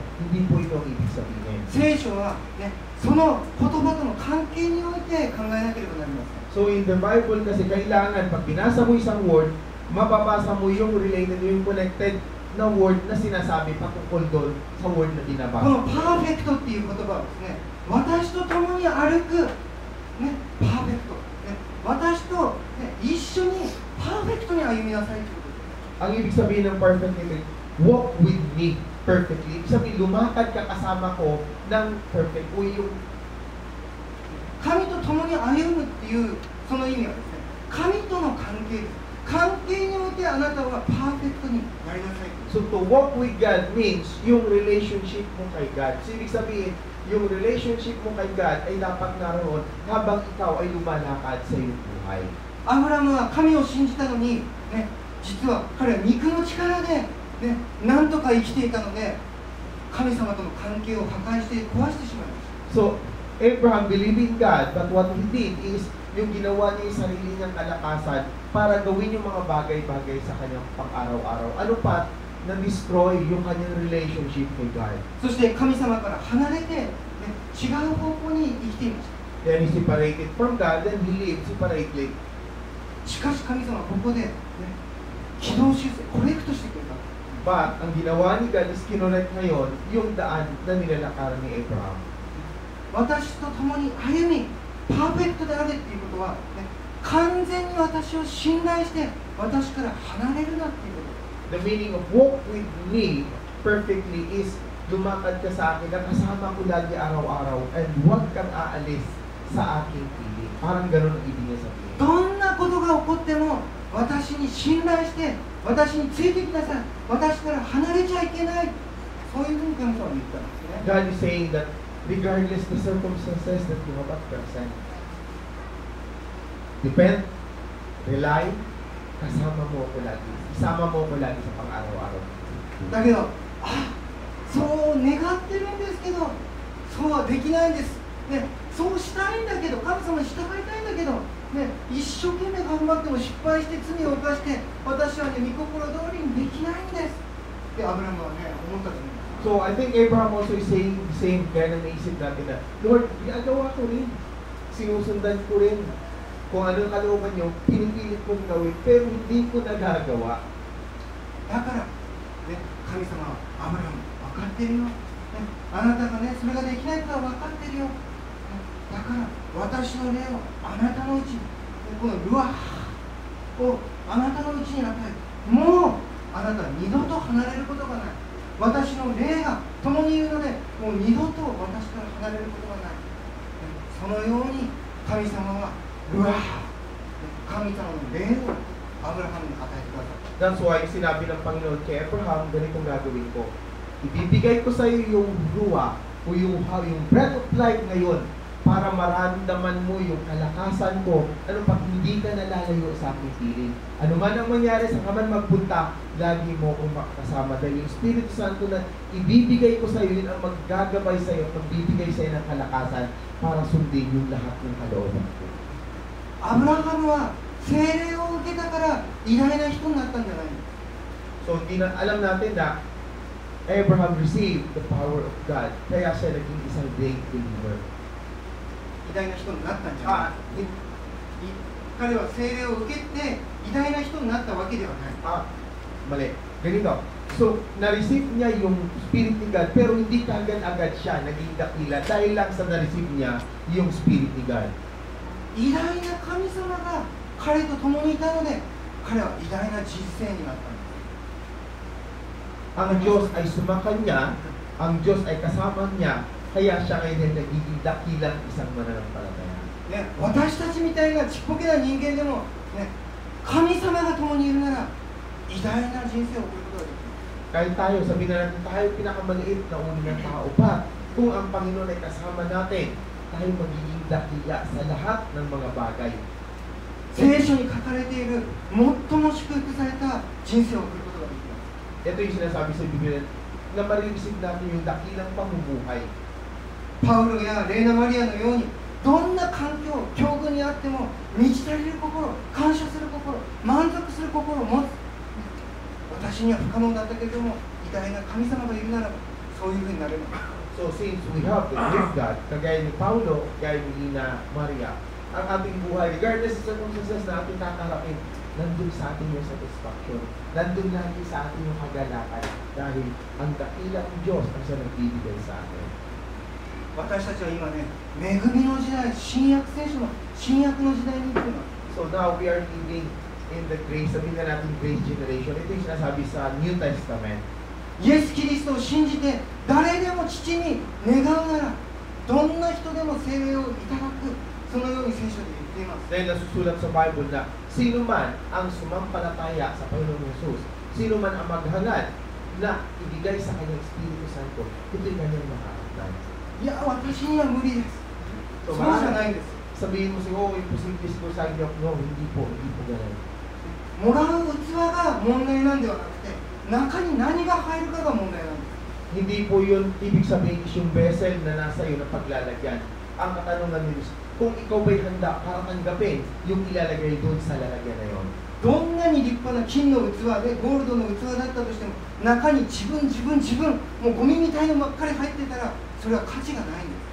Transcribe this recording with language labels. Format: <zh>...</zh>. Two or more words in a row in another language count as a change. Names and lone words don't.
<tl>Hindi po ito ang ibig sabihin.</tl> <ja>聖書は、ね、その言葉との関係において考えなければなりません。</ja> <en>So in the Bible</en> <tl>kasi kailangan pag binasa mo isang word, mababasa mo yung related, yung connected na word na sinasabi patungkol doon sa word na</tl> <ja>こ</ja> <tl>binabasa.</tl> <ja>のパーフェクトっていう言葉はですね、私と共に歩く、ね、パーフェクト、ね、私と、ね、一緒にパーフェクトに歩みなさいということです。</ja> <tl>Ang ibig sabihin ng</tl> <en>perfect is walk with me perfectly.</en> <tl>Ibig sabihin, lumakad ka kasama ko ng perfect. O yung</tl> <ja>神と共に歩むっていうその意味はですね、神との関係です。関係においてあなたはパーフェクトになりなさい。</ja> <en>So to walk with God means yung relationship</en> <tl>mo kay</tl> <en>God.</en> <tl>So ibig sabihin, yung relationship mo kay God ay dapat naroon habang ikaw ay lumalakad sa iyong buhay.</tl> <ja>アブラムは神を信じたのに、ね、実は彼は肉の力で、ね、なんとか生きていたので、神様との関係を破壊して壊してしまいました。</ja> <en>So Abraham believed in God, but what he did is</en> <tl>yung ginawa niya yung sarili niyang kalakasan para gawin yung mga bagay-bagay sa kanyang pang-araw-araw. Ano pa? Na-destroy yung kanyang</tl> <en>relationship with God.</en> <ja>そして神様から離れて、ね、違う方向に生きていました。</ja> <en>Then he separated from God, then he lived separately.</en> <ja>しかし神様はここで、ね、軌道修正、コレクトしてくれた。</ja> <tl>But ang ginawa ni God is kinolect ngayon yung daan na nilalakaran ni Abraham.</tl> <ja>私と共に歩み、パーフェクトであれっていうことは、ね、完全に私を信頼して私から離れるなっていうこと。</ja> <en>The meaning of walk with me perfectly is</en> <tl>lumakad ka sa akin, nakasama ko lagi araw-araw, and huwag kang aalis sa aking piling. Parang ganun ang ibig niya sabihin.</tl> <ja>どんなことが起こっても私に信頼して私についてきなさい、私から離れちゃいけない、そういうふうに神様は言ったんですね。</ja> <en>God is saying that regardless the circumstances that you have at present, depend, rely,</en> <tl>kasama mo ko lagi. Isama mo ko lagi sa pang-araw-araw.</tl> <ja>だけど、そう願ってるんですけど、そうはできないんです、ね、そうしたいんだけど、神様に従いたいんだけど、ね、一生懸命頑張っても失敗して罪を犯して、私はね、御心通りにできないんですってアブラムはね、思ったと思います。</ja> <en>So I think Abraham also is saying the same kind of</en> <tl>naisip natin na, Lord, ginagawa ko rin. Sinusundan ko rin. Kung ano ang kalooban niyo, pinipilit kong gawin, pero hindi ko nagagawa.</tl> <ja>だから、ね、神様はアブラム、分かってるよ、ね、あなたがね、それができないことは分かってるよ、ね、だから私の霊をあなたのうちに、このルアーをあなたのうちに与え、もうあなたは二度と離れることがない、 私の霊が共にいるので、もう二度と私から離れることがない。そのように神様は神様の霊をアブラハムに与えてくださった。</ja> <en>That's why</en> <tl>sinabi ng Panginoon kay Abraham, ganitong gagawin ko. Ibibigay ko sa iyo yung ruwa o yung</tl> <en>breath of life</en> <tl>ngayon para maramdaman mo yung kalakasan ko. Ano pag hindi ka nalalayo sa aking piling. Ano man ang mangyari sa kaman magpunta, lagi mo kong makasama. Dahil yung Espiritu Santo na ibibigay ko sa iyo, yun ang maggagabay sa iyo, magbibigay sa iyo ng kalakasan para sundin yung lahat ng kalooban ko.</tl> <ja>アブラハムは聖霊を受けたから偉大な人になったんじゃないの。</ja> <en>So,</en> <tl>alam natin na</tl> <en>Abraham received the power of God.</en> <tl>Kaya siya naging isang</tl> <en>great believer.</en> <ja>偉大な人になったんじゃない。彼は聖霊を受けて偉大な人になったわけではない。</ja> <tl>Mali. Ganito. So, na-receive niya yung Spirit ni God, pero hindi kagad-agad siya naging dakila dahil lang sa na-receive niya yung Spirit ni God.</tl> <ja>偉大な神様が彼と共にいたので、彼は偉大な人生になったんです。</ja> <tl>Ang Diyos ay sumakanya, ang Diyos ay kasama niya, kaya siya ngayon nagiging dakilang isang mananampalataya.</tl> <ja>ね、私たちみたいなちっぽけな人間でも、ね、神様が共にいるなら偉大な人生を送ることができる。</ja> <tl>Kahit tayo, sabihin na natin tayo pinakamaliit na uri ng tao pa, kung ang Panginoon ay kasama natin, tayo magiging dakila sa lahat ng mga bagay.</tl> <ja>聖書に書かれている最も祝福された人生を送ることができます。</ja> <tl>Ito yung sinasabi sa Biblia na marireceive natin yung dakilang pamumuhay.</tl> <ja>パウロやレーナ・マリアのようにどんな環境、境遇にあっても満ち足りる心、感謝する心、満足する心を持つ。私には不可能だったけれども偉大な神様がいるならばそういうふうになれます。</ja> <en>So since we have the gift God,</en> <tl>kagaya ni Paulo, kagaya ni Ina Maria, ang ating buhay, regardless sa circumstances na ating kakarapin, nandun sa ating yung satisfaction. Nandun lagi sa ating yung kagalakan dahil ang dakilang Diyos ang siya nagbibigay sa atin.</tl> <ja>私たちは今ね、恵みの時代、新約聖書の新約の時代に生きています。</ja> <en>So now we are living in the grace,</en> <tl>sabihin na natin</tl> <en>grace generation.</en> <tl>Ito yung sinasabi sa New Testament.</tl> <ja>イエス・キリストを信じて誰でも父に願うならどんな人でも聖霊をいただく、そのように聖書で言っています。</ja> <tl>Dahil nasusulat sa Bible na sino man ang sumampalataya sa Panginoong Jesus, sino man ang maghangad na ibigay sa kanyang Espiritu Santo, ito'y kanyang makakatan.</tl> <ja>いや、私には無理です。</ja> <tl>So,</tl> <ja>そうじゃないんです。</ja> <tl>sabihin mo siguro, imposible ko sa inyo. No, hindi po ganun.</tl> <ja>もらう器が問題なんではなくて、中に何が入るかが問題なんです。</ja> <tl>Hindi po yun ibig sabihin is yung vessel na nasa iyo na paglalagyan. Ang katanungan nito, kung ikaw ba'y handa para tanggapin yung ilalagay doon sa lalagyan na yon.</tl> <ja>どんなに立派な金の器でゴールドの器だったとしても中に自分もうゴミみたいのばっかり入ってたらそれは価値がないんです。</ja>